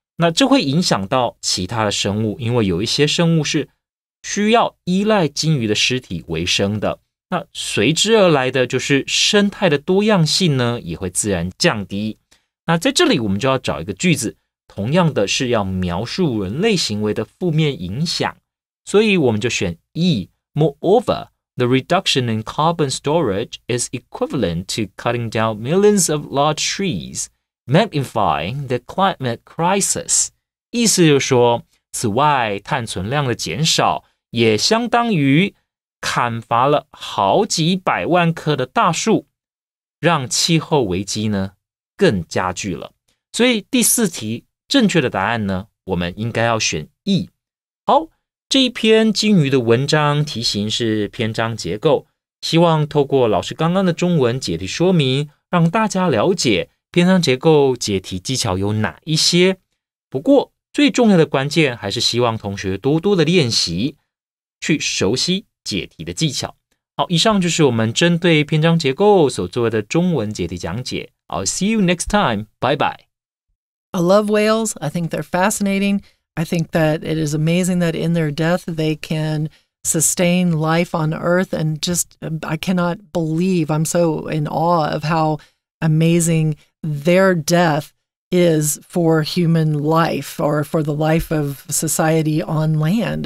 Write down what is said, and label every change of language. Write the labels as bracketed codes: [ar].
[zh] 那这会影响到其他的生物，因为有一些生物是需要依赖鲸鱼的尸体为生的，那随之而来的就是生态的多样性呢也会自然降低。那在这里我们就要找一个句子，同样的是要描述人类行为的负面影响，所以我们就选 E. [en] Moreover, the reduction in carbon storage is equivalent to cutting down millions of large trees, magnifying the climate crisis. [zh] 意思就是说，此外碳存量的减少也相当于砍伐了好几百万棵的大树，让气候危机呢更加剧了。所以第4题正确的答案呢，我们应该要选 E。好，这一篇鲸鱼的文章题型是篇章结构，希望透过老师刚刚的中文解题说明，让大家了解篇章结构解题技巧有哪一些。不过最重要的关键还是希望同学多多的练习，去熟悉解题的技巧。好，以上就是我们针对篇章结构所做的中文解题讲解。 [en] I'll see you next time. Bye bye. I love whales. I think they're fascinating. I think that it is amazing that in their death they can sustain life on Earth, and just I cannot believe, I'm so in awe of how amazing their death is for human life, or for the life of society on land.